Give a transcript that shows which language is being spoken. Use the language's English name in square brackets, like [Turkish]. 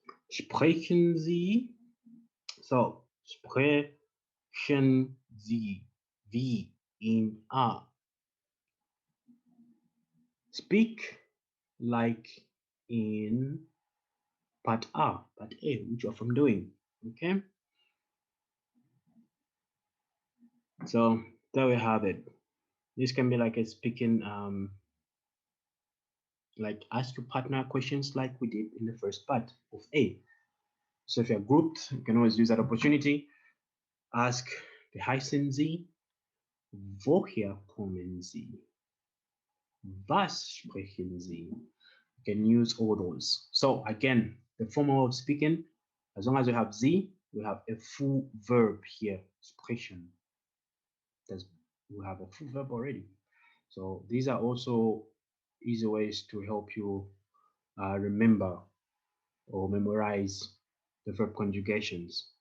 [German] Sprechen Sie, so, sprechen Sie wie in A. [English] Speak like in part A, which you're from doing, okay? So there we have it. This can be like a speaking, like ask your partner questions like we did in the first part of A. So if you're grouped, you can always use that opportunity. Ask the [German] heißen Sie, woher kommen Sie? Was sprechen Sie? [English] You can use all those. So again, the formal of speaking, as long as we have Sie, we have a full verb here, sprechen. We have a full verb already. So these are also easy ways to help you remember or memorize the verb conjugations.